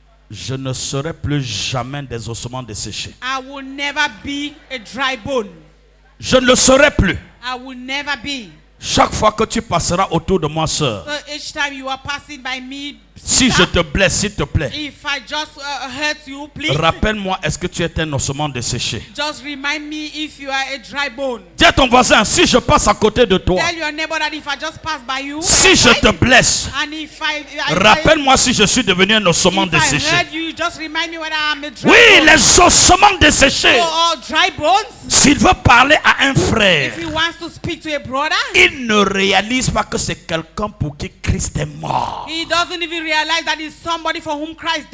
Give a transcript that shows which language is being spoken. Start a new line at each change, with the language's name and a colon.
French: je ne serai plus jamais des ossements desséchés.
English: I will never be a dry bone.
French: Je ne le serai plus.
English: I will never be.
French: Chaque fois que tu passeras autour de moi, sœur,
English: So each time you are passing by me,
French: si je te blesse, s'il te plaît,
English: if I just hurt you, please
French: rappelle-moi, est-ce que tu es un ossement desséché?
English: just remind me if you are a dry bone.
French: Dis à ton voisin, si je passe à côté de toi,
English: Tell your neighbor that if I just pass by you,
French: si je te blesse,
English: and if I
French: rappelle-moi si je suis devenu un ossement
English: if I
French: desséché.
English: heard you, just remind me whether I'm a dry
French: Oui,
English: bone.
French: les ossements desséchés.
English: So, all dry bones,
French: S'il veut parler à un frère,
English: if he wants to speak to a brother,
French: il ne réalise pas que c'est quelqu'un pour qui Christ est mort.
English: he doesn't even realize that it's somebody for whom Christ